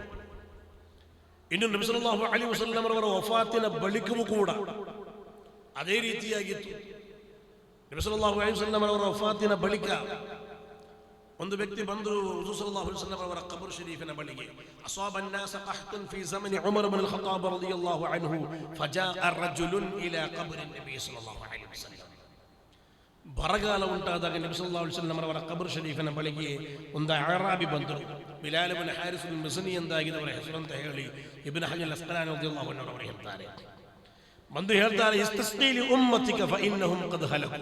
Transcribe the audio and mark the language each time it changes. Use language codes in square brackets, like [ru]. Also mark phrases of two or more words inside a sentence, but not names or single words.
[kn] ಇನ್ನು ನಬಿ [ar] صلى الله عليه وسلم [kn] ಅವರ ವಫಾತಿನ ಬಳಿಕವೂ ಕೂಡ ಅದೇ ರೀತಿಯಾಗಿತ್ತು. [ar] ನಬಿ صلى الله عليه وسلم [kn] ಅವರ ವಫಾತಿನ ಬಳಿಕ ಒಂದು ವ್ಯಕ್ತಿ ಬಂದು ಹುಜೂರ್ [ar] صلى الله عليه وسلم [kn] ಅವರ ಕಬರ್ ಶರೀಫಿನ ಬಳಿಗೆ, [ar] ಅಸಾಬ الناس قحط في زمن عمر بن الخطاب رضي الله عنه فجاء رجل الى قبر النبي صلى الله عليه وسلم. [kn] ಬರಗಾಲ ಉಂಟಾದಾಗ ನಬಿ [ar] صلى الله عليه وسلم [kn] ಅವರ ಕಬರ್ ಶರೀಫಿನ ಬಳಿಗೆ ಒಂದು ಅರಾಬಿ ಬಂದರು. ಬಿಲಾಲ್ ಇಬ್ನ್ ಹಾರಿಸ್ ಅಲ್ ಮಜನಿ ಎಂದಾಗಿದ್ದವರ ಹೆಸರಂತ ಹೇಳಿ ಇಬ್ನ್ ಹಜರ್ ಅಸ್ಕಲಾನಿ [ar] رضي الله عنه [kn] ಅವರು ಹೇಳ್ತಾರೆ. ಬಂದು ಹೇಳ್ತಾರೆ, [ar] استسق لأمتك فإنهم قد هلكوا.